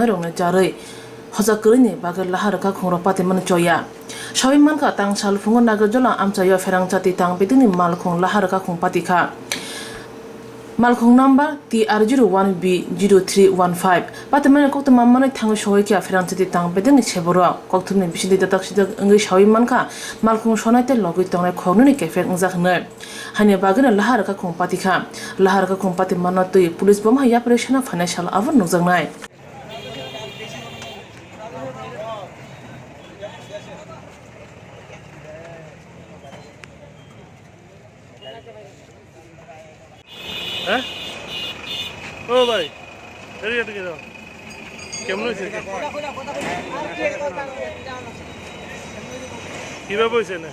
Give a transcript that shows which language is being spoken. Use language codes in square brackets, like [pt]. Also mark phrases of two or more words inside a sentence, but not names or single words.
[trp] rokne jaroi hoja krini bagi lahar ka khum ro pati man choya shawi man ka tang sal fungo nagajola amchayo Swrangchati tang bedini malkung lahar ka khum pati kha malkhung number TR01B0315 patamane Koktwma mane thangu shoy kya Swrangchati tang bedeng cheboro Koktwma bisidi datak sida ngai shawi manka malkhung sonaite logoi tongnai khognoni kefek ngjakne hane bagina lahar ka khung pati kha lahar ka khung pati manatui police bom haya [en] operation financial [trp] avon nukjaknai [bn] হ্যাঁ ও ভাই এদিকে এদিকে যাও কেমন হয়েছে কিভাবে হয়েছে না